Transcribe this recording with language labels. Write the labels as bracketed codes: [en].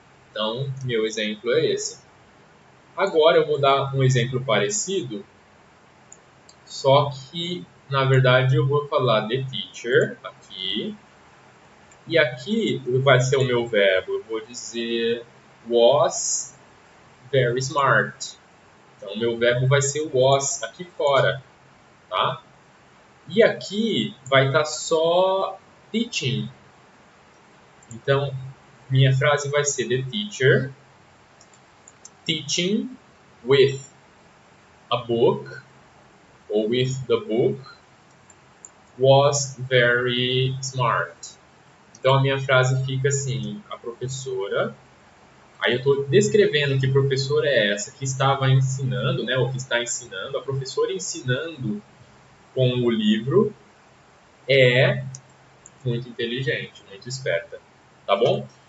[pt] Então, meu exemplo é esse. Agora eu vou dar um exemplo parecido, só que, na verdade, eu vou falar the teacher aqui, e aqui vai ser o meu verbo. Eu vou dizer [en] was very smart. [pt] Então, o meu verbo vai ser was aqui fora, tá? E aqui vai estar só teaching. Então, minha frase vai ser [en] the teacher teaching with a book, ou with the book, was very smart. [pt] Então, a minha frase fica assim, a professora... Aí eu estou descrevendo que professora é essa que estava ensinando, né, ou que está ensinando. A professora ensinando com o livro é muito inteligente, muito esperta, tá bom?